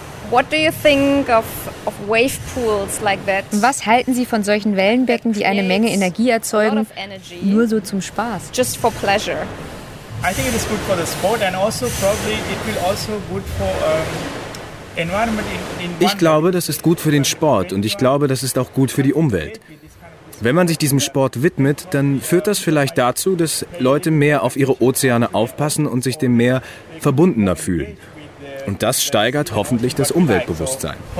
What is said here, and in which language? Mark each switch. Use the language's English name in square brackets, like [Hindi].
[English] What do you think of wave pools like that? [German] Was halten Sie von solchen Wellenbecken, die eine Menge Energie erzeugen, nur so zum Spaß? [English] Just for pleasure. I think it is good for the sport and also probably it will also good for environment. [German] Ich glaube, das ist gut für den Sport und ich glaube, das ist auch gut für die Umwelt. Wenn man sich diesem Sport widmet, dann führt das vielleicht dazu, dass Leute mehr auf ihre Ozeane aufpassen und sich dem Meer verbundener fühlen. Und das steigert hoffentlich das Umweltbewusstsein.